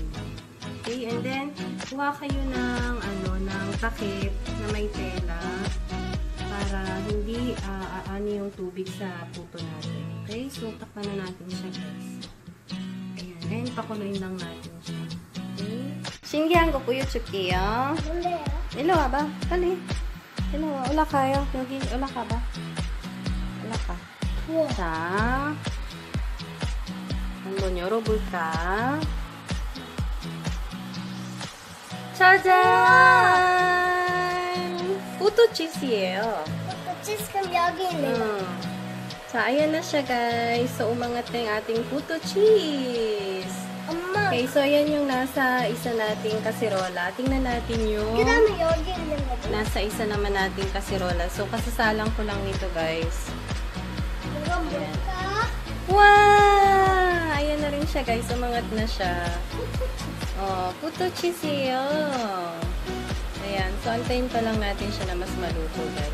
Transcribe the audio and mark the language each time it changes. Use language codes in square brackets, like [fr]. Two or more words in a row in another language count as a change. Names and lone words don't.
[en] Okay, and then, [tl] kuha kayo ng, ng takip na may tela para hindi aani yung tubig sa puto natin. Okay, so takpan na natin siya guys. Ayan, and pakuloyin lang natin siya. [ko] Okay. 신기한 거 보여줄게요. 뭔데요? 일로 와봐, 빨리. 일로 와, 올라가요. 여기 올라가봐. 올라가. 우와. 자, 한번 열어볼까? 짜잔! 포토 치즈예요. 치즈 그럼 여기 있네요. [tl] So, ayan na siya, guys. So, umangat na yung ating puto cheese. [ko] 엄마. [tl] Okay, so ayan yung nasa isa nating kasirola. Tingnan natin yung [ko] 그다음에 여기 있는 거. [tl] nasa isa naman nating kasirola. So, kasasalang ko lang nito, guys. [ko] 이건 뭘까? [tl] Wow! Ayan na rin siya, guys. Umangat na siya. Oh, puto cheeseo. Ayan. So, antayin pa lang natin siya na mas maluto, guys.